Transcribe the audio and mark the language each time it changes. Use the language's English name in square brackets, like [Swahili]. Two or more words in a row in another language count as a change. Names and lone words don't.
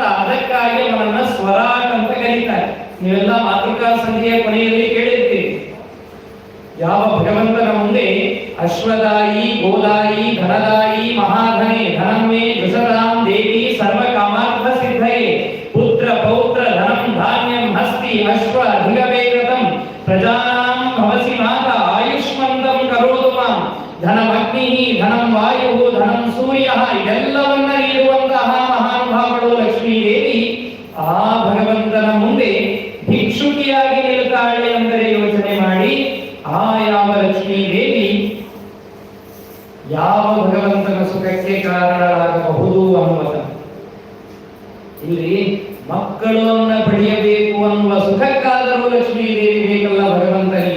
[Kannada] ಅದಕ್ಕಾಗಿ ಅವನನ್ನ ಸ್ವರಾಟ್ ಅಂತ ಕರೀತಾರೆ. ನೀವೆಲ್ಲ ಮಾತೃಕಾ ಸಂಧಿಯ ಕೊನೆಯಲ್ಲಿ ಕೇಳಿರ್ತೀರಿ. ಯಾವ ಭಗವಂತನ ಮುಂದೆ [Sanskrit] ಅಶ್ವದಾಯಿ, ಗೋದಾಯಿ, ಧನದಾಯಿ, ಮಹಾಧನೆ, ಧನಮೇ ಜುಷತಾಂ ದೇವಿ ಸರ್ವ ಕಾಮಾರ್ಥ ಸಿದ್ಧಯೇ ಪುತ್ರ ಪೌತ್ರ ಧನಂ ಧಾನ್ಯಂ ಹಸ್ತಿ ಅಶ್ವ ಅಧಿಗವೇಗತಂ ಪ್ರಜಾನಾಂ ಭವಸಿ ಮಾತಾ ಆಯುಷ್ಮಂತಂ ಕರೋತು ಮಾಂ ಧನಮಗ್ನಿ ಧನಂ ವಾಯು ಧನಂ ಸೂರ್ಯ [Kannada] ಇದೆಲ್ಲವನ್ನ ನೀಡುವಂತಹ ಮಹಾನುಭಾವಳು ಲಕ್ಷ್ಮೀದೇವಿ ಆ ಭಗವಂತನ ಮುಂದೆ ಭಿಕ್ಷುಕಿಯಾಗಿ ನಿಲ್ತಾಳೆ ಅಂದರೆ ಯೋಚನೆ ಮಾಡಿ. ಆ ಯಾವ ಲಕ್ಷ್ಮೀದೇವಿ ಯಾವ ಭಗವಂತನ ಸುಖಕ್ಕೆ ಕಾರಣರಾಗಬಹುದು ಅನ್ನುವುದನ್ನು ಇಲ್ಲಿ ಮಕ್ಕಳನ್ನ ಪಡೆಯಬೇಕು ಅನ್ನುವ ಸುಖಕ್ಕಾದರೂ ಲಕ್ಷ್ಮೀದೇವಿ ಬೇಕಲ್ಲ ಭಗವಂತನಿಗೆ.